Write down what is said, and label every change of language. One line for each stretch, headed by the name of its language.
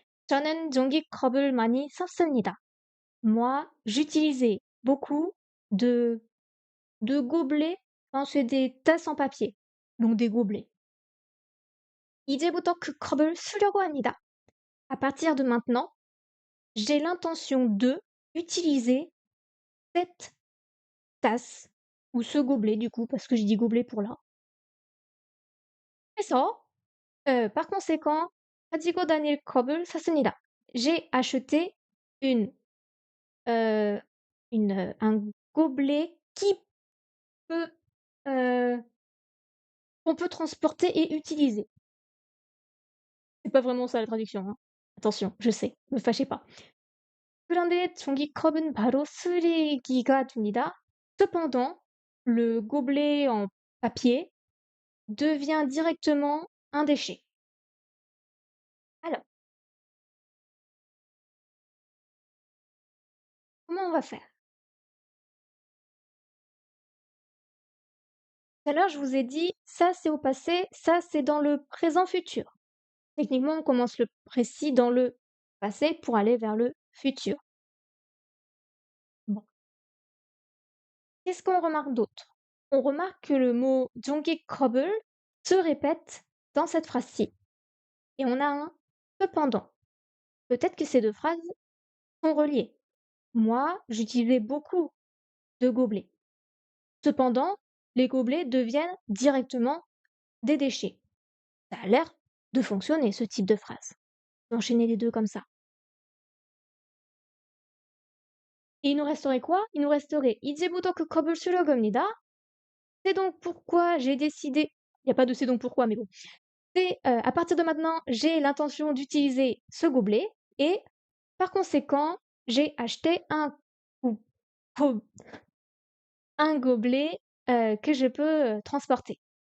Korean: 저는 종이컵을 많이 썼습니다.
French: Moi, j'utilisais beaucoup de gobelets, enfin, c'est des tasses en papier, donc des gobelets.
Korean: 이제부터 그 컵을 쓰려고 합니다.
French: À partir de maintenant, j'ai l'intention de utiliser cette tasse ou ce gobelet du coup, parce que j'ai dit gobelet pour là.
Korean: 그래서
French: par conséquent,
Korean: 가지고 다닐 컵을 샀습니다.
French: J'ai acheté une, heu, un gobelet qui peut, qu'on peut transporter et utiliser. C'est pas vraiment ça la traduction, hein. Attention, je sais, me fâchez pas.
Korean: 그런데 종이컵은 바로 쓰레기가 됩니다.
French: Cependant, le gobelet en papier devient directement un déchet. Alors, comment on va faire? Tout à l'heure, je vous ai dit, ça c'est au passé, ça c'est dans le présent futur. Techniquement, on commence le précis dans le passé pour aller vers le futur. Bon. Qu'est-ce qu'on remarque d'autre? On remarque que le mot 종이컵을 se répète dans cette phrase-ci. Et on a un cependant. Peut-être que ces deux phrases sont reliées. Moi, j'utilisais beaucoup de gobelets. Cependant, les gobelets deviennent directement des déchets. Ça a l'air de fonctionner, ce type de phrase. D'enchaîner les deux comme ça. Et il nous resterait quoi? Il nous resterait
Korean: 이제부터 그 컵을 쓰려고 합니다.
French: C'est donc pourquoi j'ai décidé. Il n'y a pas de c'est donc pourquoi, mais bon. C'est à partir de maintenant, j'ai l'intention d'utiliser ce gobelet et par conséquent, j'ai acheté ou- co- un gobelet que je peux transporter.